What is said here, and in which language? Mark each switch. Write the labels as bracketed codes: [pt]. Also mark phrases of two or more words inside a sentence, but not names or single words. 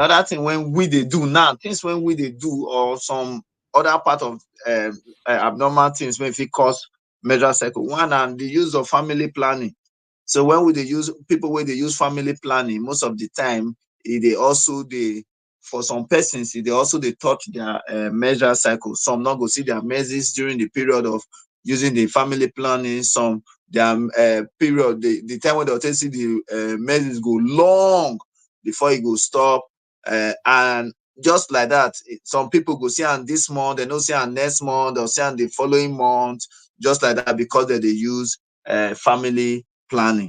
[pcm] another thing when we dey do now, things when we dey do or some other part of abnormal things when fit cause menstrual cycle. One, and the use of family planning. So when we dey use people wey dey use family planning, most of the time, e dey also dey, for some persons, e dey also dey touch their menstrual cycle. Some no go see their menses during the period of using the family planning. Some their period, the time when they'll take see the menses go long before it go stop. And just like that, some people go see am this month, they no see am next month, they'll see am the following month, just like that, because they use family planning.